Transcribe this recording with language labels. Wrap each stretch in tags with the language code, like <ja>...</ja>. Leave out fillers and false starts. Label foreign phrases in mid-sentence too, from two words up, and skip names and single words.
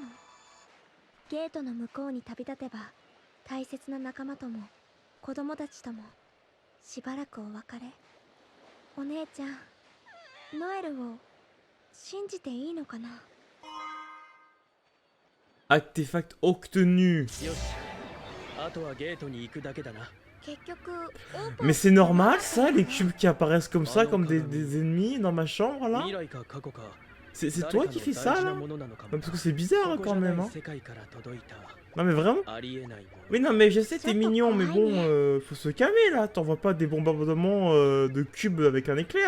<ja>ゲートの向こうに旅立てば、大切な仲間とも子供たちともしばらくお別れ。お姉ちゃん、ノエルを信じていいのかな？</ja> <fr>Artefact obtenu.</fr> <ja>よし、あとはゲートに行くだけだな。</ja> <fr>Mais c'est normal ça, les cubes qui apparaissent comme ça, comme des ennemis dans ma chambre là? C'est toi qui fais ça là? Parce que c'est bizarre quand même hein. Non mais vraiment? Oui non mais je sais t'es mignon mais bon faut se calmer là, t'envoies pas des bombardements de cubes avec un éclair.</fr>